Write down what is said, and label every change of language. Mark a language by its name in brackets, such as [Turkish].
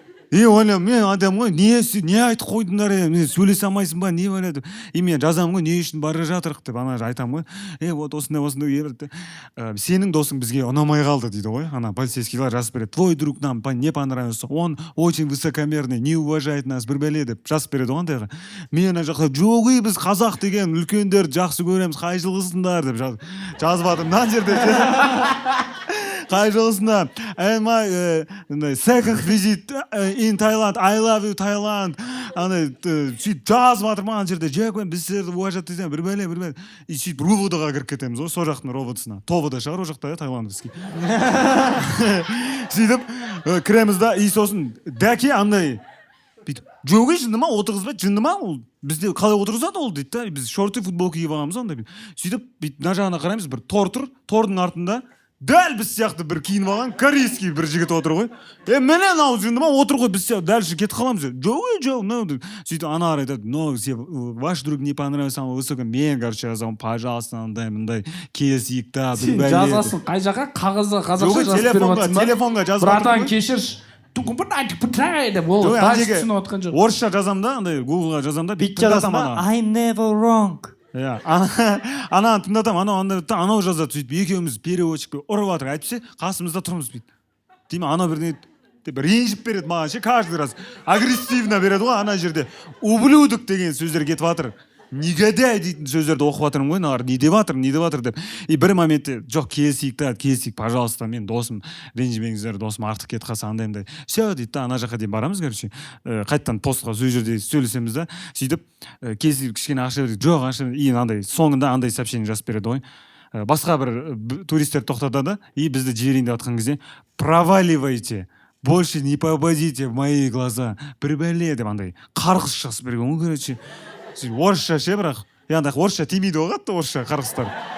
[Kazakh] И ойлаймын, мен адам ғой, не айтып қойдыңдар, мен сөйлесе алмайсың ба, не бар еді. И мен жазамын ғой, не үшін бара жатырық деп айтамын ғой. Вот осындай. Сенің досың бізге ұнамай қалды дейді ғой. Полицейскийлер жазып береді. [Russian] Твой друг нам не понравился. Он очень высокомерный, не уважает нас, [Kazakh] бір бәле деп жазып береді ғой андайға. Мен жақта жоғы біз қазақ деген үлкендерді жақсы көреміз, қай жылғысыңдар деп жазып жатырмын. Мына жерде қай жылғысында [English] my second visit in Thailand, I love you Thailand. [Kazakh] Сөйтіп жазып жатырмын ана жерде, біз сіздерді уважать етеміз, бір бәле. И сөйтіп роводыға кіріп кетеміз ғой, сол жақтың роводысына. Тобыда шығар, ол жақта, тайландский. Сөйтіп кіреміз да, и сосын Дәке андай жоғы жынды ма, отырғызбайды, жынды ма, ол бізде қалай отырғызады ол дейді да, біз шорты футболка киіп аламыз онда. Сөйтіп мына жағына қараймыз, бір тор тұр, тордың артында дәл біз сияқты бір киініп алған корейский бір жігіт отыр ғой. Міне мынау жынды ма, отыр ғой, біз сияқты дәл кетіп қаламыз. Жоқ. Сөйтіп ана айтады, [Russian] ваш друг не понравился, высоко. [Kazakh] Мен, короче, жазамын, пожалуйста, мындай келісейік та. Сен жазасың қай жаққа, қағазға қазақша жазып беріп жатсың ба? Телефонға жазып братан кешірші. Деп ол дайыс түсініп отқан жоқ. Орысша жазам да, Google-ға жазам да. Бүйтіп жазасың ба? [English] I'm never wrong. [Kazakh] Ананы тыңдатам, анау жазады, сөйтіп екеуміз переводчикпен ұрып жатыр, әйтпесе қасымызда тұрмыз бүйтіп. Деймін, анау бірдеңе ренжіп береді маған ше, [Russian] каждый раз агрессивно [Kazakh] береді ғой ана жерде. Ублюдок деген сөздер кетіп жатыр. Негодяй дейтін сөздерді оқып жатырмын ғой, мыналар не деп жатыр деп. И бір моменте жоқ, келісейік, пожалуйста, мен досым, ренжімеңіздер, досым артық кетіп қалса андай. Все дейді да, ана жаққа дейін барамыз, короче. Қайттан постқа сол жерде сөйлесеміз да. Сөйтіп келісейік, кішкене ақша береді. Жоқ, ақша береді. И андай соңында андай сообщение жазып береді ғой. Басқа бір туристер тоқтатады и бізді жіберейін деп жатқан кезде проваливайте. [Russian] Больше не попадите в мои глаза. [Kazakh] Бір бәле деп андай қарғыс жазып берген ғой, короче. Орысша ше, бірақ орысша тимейді ғой қатты, орысша қарғыстар.